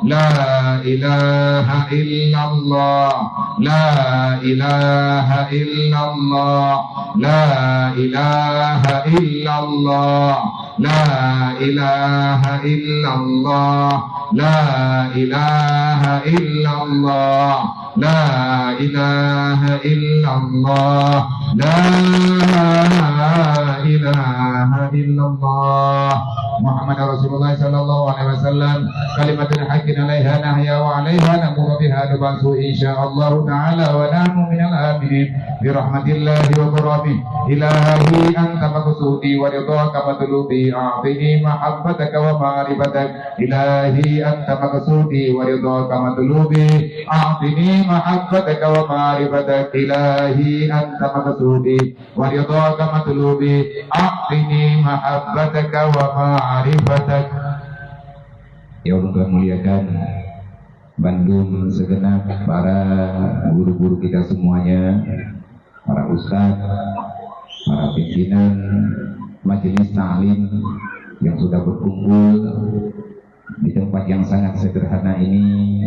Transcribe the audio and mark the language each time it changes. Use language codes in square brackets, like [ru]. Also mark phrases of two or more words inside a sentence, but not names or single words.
[ar] لا إله إلا الله، لا إله إلا الله، لا إله إلا الله، لا إله إلا الله، لا إله إلا الله، لا إله إلا الله، لا إله إلا الله. محمد رسول الله صلى الله عليه وسلم، كلمة الحق عليها نحيا وعليها نموت بها نبعث إن شاء الله تعالى ونحن من الآمنين برحمة الله وكرمه. إلهي أنت مقصودي ورضاك مطلوبي أعطني محبتك ومعرفتك. إلهي أنت مقصودي ورضاك مطلوبي أعطني محبتك ومعرفتك. إلهي أنت مقصودي ورضاك مطلوبي أعطني محبتك ومعرفتك. [id] Ya Allah, Tuhan muliakan Bandung segenap, para guru-guru kita semuanya, para ustadz, para pimpinan majelis ta'lim yang sudah berkumpul di tempat yang sangat sederhana ini.